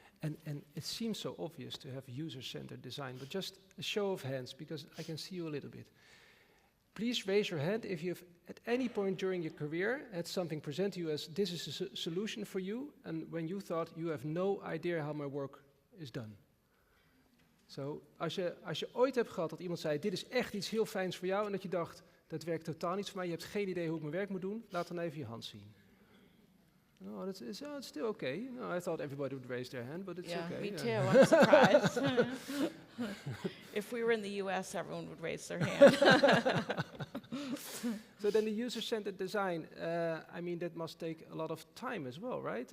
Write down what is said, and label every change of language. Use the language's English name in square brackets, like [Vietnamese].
[English] And it seems so obvious to have user-centered design, but just a show of hands, because I can see you a little bit. Please raise your hand if you've at any point during your career had something present to you as this is a solution for you, and when you thought you have no idea how my work is done. [Dutch] So, als je ooit hebt gehad dat iemand zei, dit is echt iets heel fijns voor jou, en dat je dacht, dat werkt totaal niet voor mij, je hebt geen idee hoe ik mijn werk moet doen, laat dan even je hand zien. [English] Oh, it's still okay. No, I thought everybody would raise their hand, but it's okay. Me too, I'm surprised. If we were in the US, everyone would raise their hand. So then the user-centered design, I mean, that must take a lot of time as well, right?